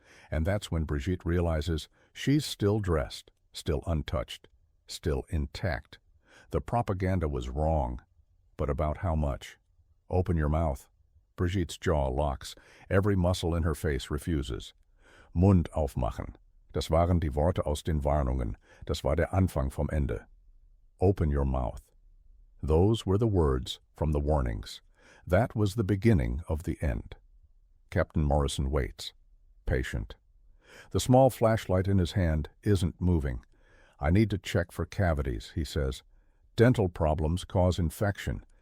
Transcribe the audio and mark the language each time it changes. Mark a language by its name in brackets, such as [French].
[English] And that's when Brigitte realizes she's still dressed, still untouched, still intact. The propaganda was wrong. But about how much? "Open your mouth." Brigitte's jaw locks. Every muscle in her face refuses. [German] "Mund aufmachen." Das waren die Worte aus den Warnungen. Das war der Anfang vom Ende. [English] Open your mouth. Those were the words from the warnings. That was the beginning of the end. Captain Morrison waits, patient. The small flashlight in his hand isn't moving. "I need to check for cavities," he says. "Dental problems cause infection.